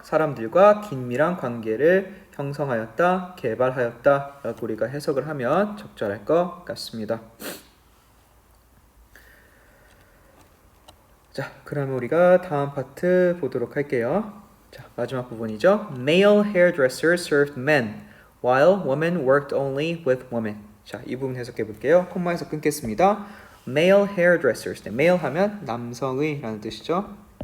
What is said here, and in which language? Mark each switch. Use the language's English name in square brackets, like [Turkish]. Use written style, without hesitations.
[Korean] 사람들과 긴밀한 관계를 형성하였다, 개발하였다 라고 우리가 해석을 하면 적절할 것 같습니다. 자, 그러면 우리가 다음 파트 보도록 할게요. 자, 마지막 부분이죠. [English] Male hairdressers served men, while women worked only with women. [Korean] 자, 이 부분 해석해 볼게요. 콤마에서 끊겠습니다. [English] Male hairdressers. [Korean] 네, male 하면 남성의 라는 뜻이죠.